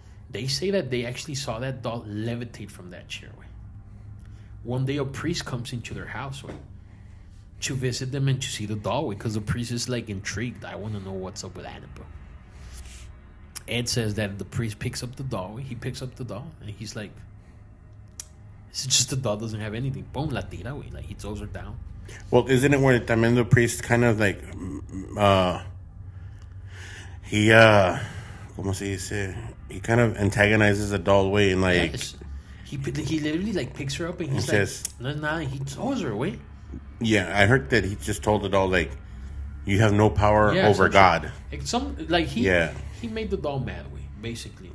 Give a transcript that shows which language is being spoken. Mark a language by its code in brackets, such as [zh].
[en] They say that they actually saw that doll levitate from that chair, One day a priest comes into their house, to visit them and to see the doll, because the priest is, like, intrigued. I want to know what's up with Annabelle. Ed says that the priest picks up the doll. He picks up the doll, and he's like, it's just the doll doesn't have anything. [es] Boom, la tira, [en] Like, he throws her down. Well, isn't it where también the priest kind of, like, he, [es] ¿cómo se dice? [en] He kind of antagonizes the doll, and, like... Yes. He literally, like, picks her up, and he's like, no, he throws her away. Yeah, I heard that he just told the doll, like, you have no power over God. He made the doll mad, basically.